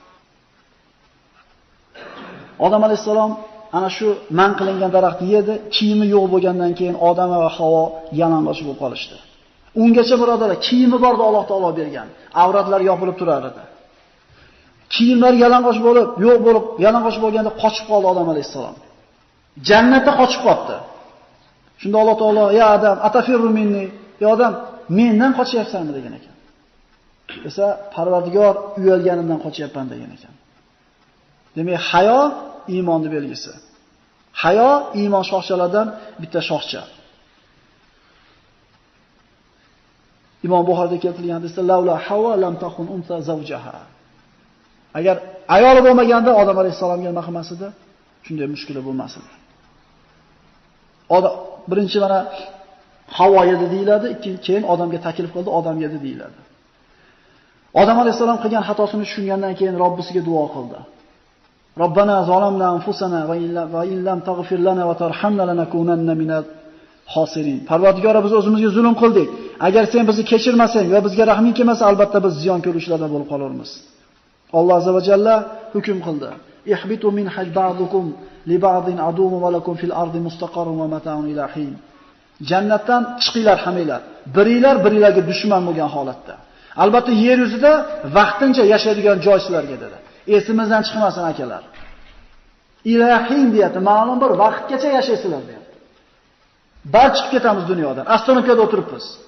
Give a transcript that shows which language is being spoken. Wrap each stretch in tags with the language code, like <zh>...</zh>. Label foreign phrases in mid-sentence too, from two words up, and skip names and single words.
<uz>Odam alayhisalom ana shu man qilingan daraxtni yedi, kiyimi yo'q bo'lgandan keyin Odam va Havo yalang'och bo'lib qolishdi. Ungacha birodarlar, kiyimi bordi Alloh taolo bergan. Avratlar yopilib turar edi. Kiyimlar yalang'och bo'lib, yo'q bo'lib, yalang'och bo'lganda qochib qoldi Odam alayhisalom. Jannatda qochib qoldi. Shunda Alloh taolo:</uz> <ar>"يا آدم، أتفر مني?"</ar> <uz>"Ya odam, mendan qochyapsanmi?" degan ekan. Esa Parvardigor uyalganimdan qochyapman degan ekan. Demak, hayo iymonning belgisi. Hayo iymon shoxchalaridan bitta shoxcha. Imom Buxoriyda keltirilgan hadisda</uz> <ar>"لولا حواء لم تخن أنثى زوجها."</ar> <uz>Agar ayoli bo'lmaganda Odam alayhisalomga nima qilmas edi? Shunday mushkula bo'lmas edi. Birinchi mana Havo yedi deyiladi, keyin Odamga taklif qildi, Odam yedi deyiladi. Odam alayhisalom qilgan xatosini tushungandan keyin Robbisiga duo qildi.</uz> <ar>ربنا ظلمنا أنفسنا وإن لم تغفر لنا وترحمنا لنكونن من الخاسرين.</ar> <uz>Parvardigor, biz o'zimizga zulm qildik. Agar sen bizni kechirmasang va bizga rahming kelmasa, albatta biz ziyon ko'ruvchilardan bo'lib qolarmiz. Alloh</uz> <ar>عز وجل</ar> <uz>hukm qildi.</uz> <ar>اهبطوا بعضكم لبعض عدو ولكم في الأرض مستقر ومتاع إلى حين.</ar> <uz>Jannatdan chiqinglar haminglar. Biringlarga dushman bo'lgan holatda. Albatta yer yuzida vaqtincha yashaydigan joy sizlarga dedi. Esimizdan chiqmasin akalar. Ilahin deyapti, ma'lum bir vaqtgacha yashaysizlar deyapti. Barcha chiqib ketamiz dunyodan. Astronomiyada o'tiribmiz.</uz>